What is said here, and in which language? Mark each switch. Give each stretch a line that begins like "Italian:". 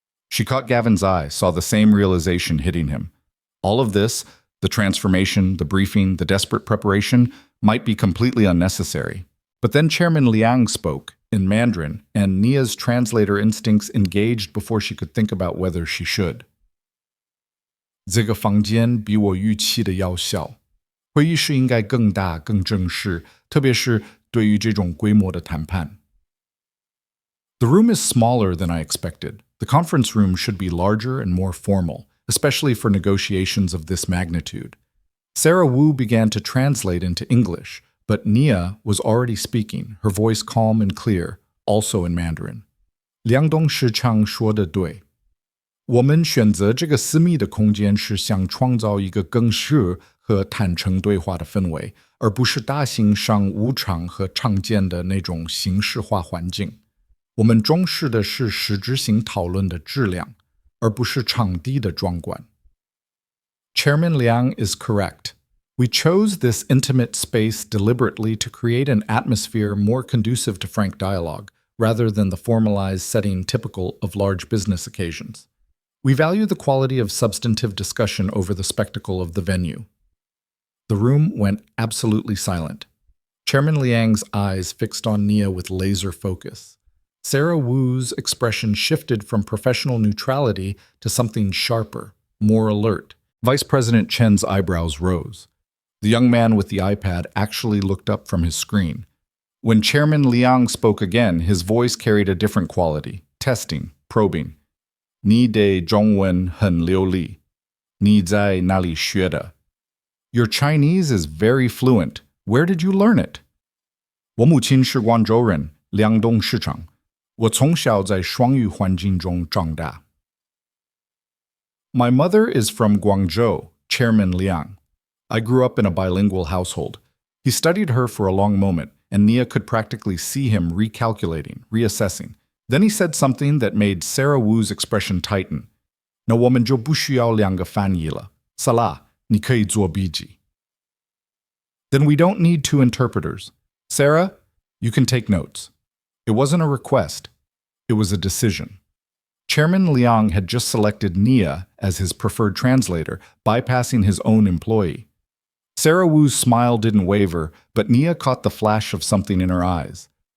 English: She caught Gavin's eye, saw the same realization hitting him. All of this, the transformation, the briefing, the desperate preparation, might be completely unnecessary. But then Chairman Liang spoke, in Mandarin, and Nia's translator instincts engaged before she could think about whether she should.
Chinese: 这个房间比我预期的要小，会议室应该更大、更正式，特别是对于这种规模的谈判。
English: The room is smaller than I expected. The conference room should be larger and more formal, especially for negotiations of this magnitude. Sarah Wu began to translate into English, but Nia was already speaking, her voice calm and clear, also in Mandarin.
Chinese: 梁董事长说得对。我们选择这个私密的空间是想创造一个更适和坦诚对话的氛围，而不是大型商务场和常见的那种形式化环境。我们重视的是实质性讨论的质量，而不是场地的壮观。
English: Chairman Liang is correct. We chose this intimate space deliberately to create an atmosphere more conducive to frank dialogue, rather than the formalized setting typical of large business occasions. We value the quality of substantive discussion over the spectacle of the venue. The room went absolutely silent. Chairman Liang's eyes fixed on Nia with laser focus. Sarah Wu's expression shifted from professional neutrality to something sharper, more alert. Vice President Chen's eyebrows rose. The young man with the iPad actually looked up from his screen. When Chairman Liang spoke again, his voice carried a different quality, testing, probing.
Chinese: 你的中文很流利，你在哪里学的?
English: Your Chinese is very fluent. Where did you learn it?
Chinese: 我母亲是广州人，梁董事长。我从小在双语环境中长大。
English: My mother is from Guangzhou, Chairman Liang. I grew up in a bilingual household. He studied her for a long moment, and Nia could practically see him recalculating, reassessing. Then he said something that made Sarah Wu's expression tighten.
Chinese: 那我们就不需要两个翻译了。Salah, 你可以做笔记。
English: Then we don't need two interpreters. Sarah, you can take notes. It wasn't a request. It was a decision. Chairman Liang had just selected Nia as his preferred translator, bypassing his own employee. Sarah Wu's smile didn't waver, but Nia caught the flash of something in her eyes.